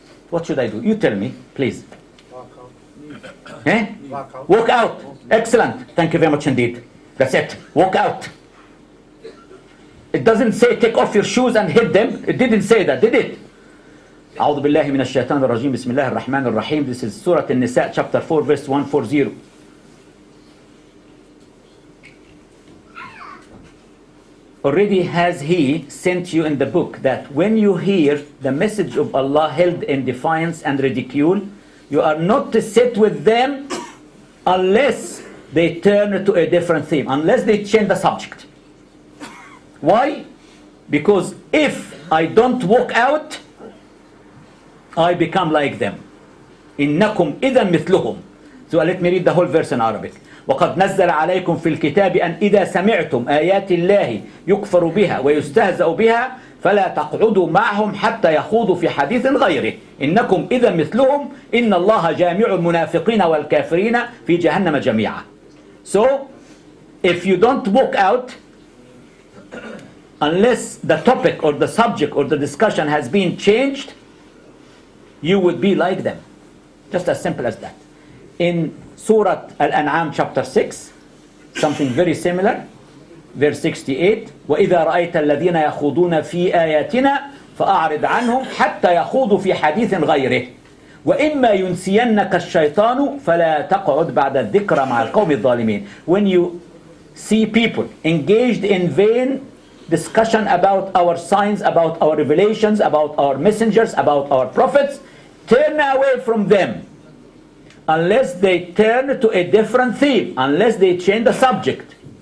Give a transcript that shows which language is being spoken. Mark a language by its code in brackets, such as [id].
[en] What should I do? You tell me, please. Walk out. Eh? Walk out. Walk out. Excellent. Thank you very much indeed. That's it. Walk out. It doesn't say take off your shoes and hit them. It didn't say that, did it? [ar] أعوذ بالله من الشيطان الرجيم بسم الله الرحمن الرحيم. [en] This is Surah An-Nisa chapter 4 verse 140. Already has he sent you in the book that when you hear the message of Allah held in defiance and ridicule, you are not to sit with them unless they turn to a different theme, unless they change the subject. Why? Because if I don't walk out, I become like them. [ar] إنكم إذا مثلهم. [en] So let me read the whole verse in Arabic. [ar] وقد نزل عليكم في الكتاب أن إذا سمعتم آيات الله يكفر بها ويستهزأ بها فلا تقعدوا معهم حتى يخوضوا في حديث غيره إنكم إذا مثلهم إن الله جامع المنافقين والكافرين في جهنم جميعا. [en] So if you don't walk out unless the topic or the subject or the discussion has been changed, you would be like them. Just as simple as that. In Surah Al-An'am chapter 6, something very similar, verse 68, [ar] وَإِذَا رَأَيْتَ الَّذِينَ يَخُوضُونَ فِي آيَاتِنَا فَأَعْرِضْ عَنْهُمْ حَتَّى يَخُوضُوا فِي حَدِيثٍ غَيْرِهِ وَإِمَّا يُنْسِيَنَّكَ الشَّيْطَانُ فَلَا تَقْعُدْ بَعْدَ الذِّكْرَ مَعَ الْقَوْمِ الظَّالِمِينَ. [en] When you see people engaged in vain discussion about our signs, about our revelations, about our messengers, about our prophets, turn away from them unless they turn to a different theme, unless they change the subject.